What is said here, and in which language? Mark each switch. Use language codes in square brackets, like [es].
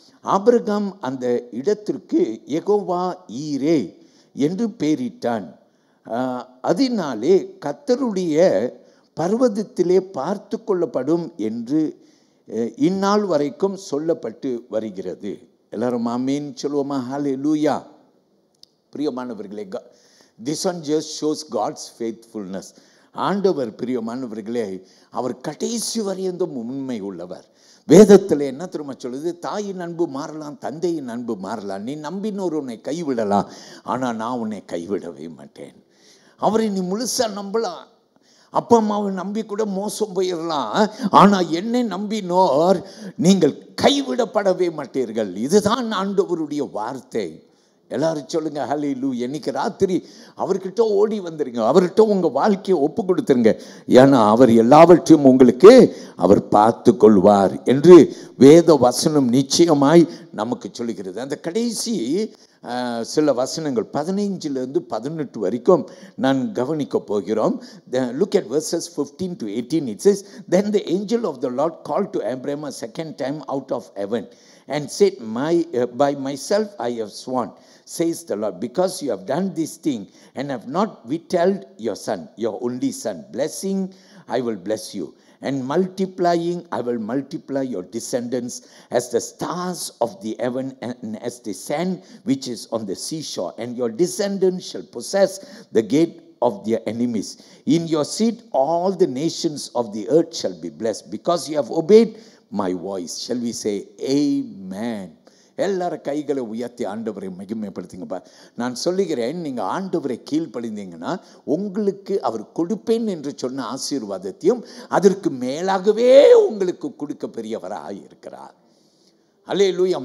[ta] Abraham அந்த இடத்திற்கு யெகோவா ஈரே என்று பெயரிட்டான். அதனாலே கர்த்தருடைய பர்வதத்திலே பார்த்து கொள்ளப்படும் என்று இந்நாள் வரைக்கும் சொல்லப்பட்டு வருகிறது. எல்லாரும் ஆமீன் சொல்லுவோமா? ஹல்லேலூயா. பிரியமானவர்களே, [en] this one just shows God's faithfulness. [ta] ஆண்டவர் பிரியமானவர்களே, அவர் கடைசி வரையும் உண்மை உள்ளவர். வேதத்தில் என்ன திரும்ப சொல்லுது? தாயின் அன்பு மாறலாம், தந்தையின் அன்பு மாறலாம், நீ நம்பினோர் உன்னை கைவிடலாம், ஆனால் நான் உன்னை கைவிடவே மாட்டேன். அவரை நீ முழுசா நம்பலாம், அப்பா அம்மாவை நம்பி கூட மோசம் போயிடலாம், ஆனால் என்னை நம்பினோர் நீங்கள் கைவிடப்படவே மாட்டீர்கள். இதுதான் ஆண்டவருடைய வார்த்தை. எல்லாரும் சொல்லுங்க ஹல்லேலூயா. இன்னைக்கு ராத்திரி அவர்கிட்ட ஓடி வந்துருங்க, அவர்கிட்ட உங்க வாழ்க்கையை ஒப்பு கொடுத்துருங்க. ஏன்னா அவர் எல்லாவற்றையும் உங்களுக்கு அவர் பார்த்து கொள்வார் என்று வேத வசனம் நிச்சயமாய் நமக்கு சொல்லுகிறது. அந்த கடைசி சில வசனங்கள் 15 to 18 வரைக்கும் நான் கவனிக்க போகிறோம். [en] Look at verses 15 to 18. It says, Then the angel of the Lord called to Abraham a second time out of heaven and said, by myself I have sworn, says the Lord, because you have done this thing and have not withheld your son, your only son. Blessing, I will bless you, and multiplying, I will multiply your descendants as the stars of the heaven and as the sand which is on the seashore. And your descendants shall possess the gate of their enemies. In your seed all the nations of the earth shall be blessed, because you have obeyed my voice. Shall we say amen? [ta] எல்லாரும் கைகளை உயர்த்தி ஆண்டவரை மகிமைப்படுத்துங்கப்பா. நான் சொல்லுகிறேன், நீங்கள் ஆண்டவரை கீழ்ப்படிந்தீங்கன்னா உங்களுக்கு அவர் கொடுப்பேன் என்று சொன்ன ஆசீர்வாதத்தையும் அதற்கு மேலாகவே உங்களுக்கு கொடுக்க பெரியவராக இருக்கிறார். அல்லேலூயா.